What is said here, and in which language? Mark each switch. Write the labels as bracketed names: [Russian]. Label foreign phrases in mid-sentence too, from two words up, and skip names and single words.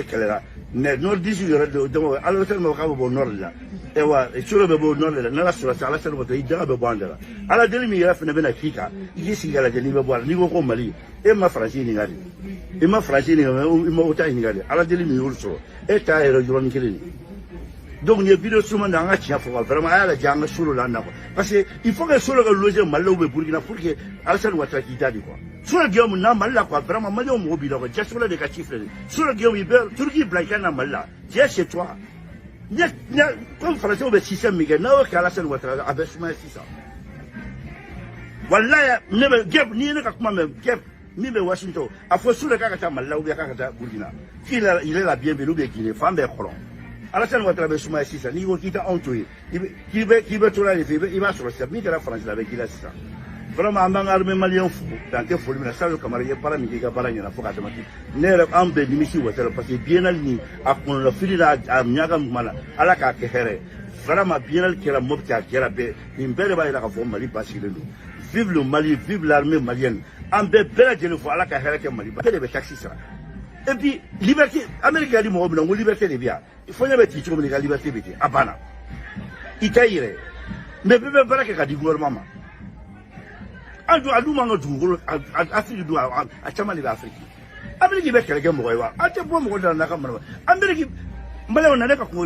[Bambara] kɛlɛ la [French] nord d'ici [Bambara] yɛrɛ donc Alassane k'a bɛ bɔ nord de la wa solo bɛ bɔ nord de la n'ala sɔrɔ sisan Alassane Ouattara i daga bɛ bɔ an da la ala deli min yɛrɛ fana bɛna k'i kan i k'i sigi ka lajɛ n'i bɛ bɔ a la n'i ko ko Mali e ma Faransi ɲininka de i ma Faransi ɲininka i ma o ta ɲininka de ala deli min y'olu sɔrɔ e t'a yɛrɛ yɔrɔnin kelen de donc nin ye vidéo suman de an ka tiɲɛ fɔ vraiment a y'a lajɛ an ka solo la an na [French] quoi parce que il faut que [Bambara] solo ka loger Mali la [French] ou bien [Bambara] Burkina [French] pour que [Bambara] Alassane Ouattara k'i da de quoi solo Guillaume na Mali la [French] quoi vraiment [Bambara] Malien mɔgɔ b'i la quoi diaspora de ka ci filɛ de solo Guillaume i bɛ Turquie bila i ka na Mali la [French] tu es chez toi [Bambara] comme Français bɛ système min kɛ n'a y'o kɛ Alassane Ouattara a bɛ sumaya sisan wallahi ne bɛ Guep n'i ye ne ka kuma mɛn Guep min bɛ Washington a fɔ solo k'a ka taa Mali la [French] ou bien [Bambara] k'a ka taa Burkina [French] qu'il est la bienvenue ou bien [Bambara] Guinée fan bɛɛ kɔrɔ Alassane Ouattara bɛ sumaya sisan n'i ko k'i tɛ anw to yen k'i bɛ to la de fɛ i b'a sɔrɔ sisan min kɛra Faransi la a bɛ k'i la sisan vraiment an b'an ka [French] armée malien [Bambara] fo dan tɛ foli min na Sadio Kamara i ye baara min kɛ i ka baara ɲɛna fo k'a damati ne yɛrɛ an bɛɛ nimisi Ouattara [French] parce que [Bambara] biennale ni a kɔnɔna fili la a ɲaga kuma la ala k'a kɛ hɛrɛ vraiment biennale kɛra Mopti a kɛra bɛɛ nin bɛɛ de b'a jira k'a fɔ Mali basigilen don [French] vive le Mali vive l'armée malienne [Bambara] an bɛɛ lajɛlen fo ala ka hɛrɛ kɛ Mali bɛɛ de bɛ taxi sara [French] et puis liberté [Bambara] Amérique y'a di mɔgɔ min na n ko liberté de bɛ yan fo ɲɛ bɛ ci cogo min i ka liberté bɛ ten a banna i tɛ yɛrɛ mais bɛɛ bɛ baara kɛ ka di gouvernement ma a dun man ka dugukolo Afrique dun a caman de bɛ Afrique Amérique bɛ kɛlɛ kɛ mɔgɔ ye wa an tɛ bɔ mɔgɔ da n'a ka mana Amérique Maliyɛnw na ne ka kungo